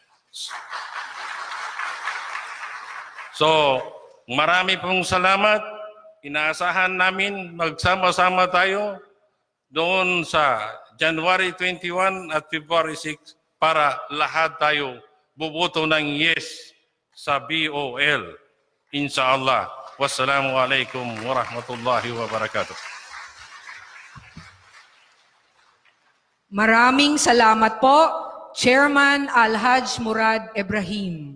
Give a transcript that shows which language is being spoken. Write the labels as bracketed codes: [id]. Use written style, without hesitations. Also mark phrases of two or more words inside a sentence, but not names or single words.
[tl] So, marami pong salamat. Inaasahan namin magsama-sama tayo doon sa January 21 at February 6 para lahat tayo buboto ng yes sa BOL. [ar] Inshallah. والسلام عليكم ورحمة الله وبركاته. [tl] Maraming salamat po, Chairman Alhaj Murad Ibrahim.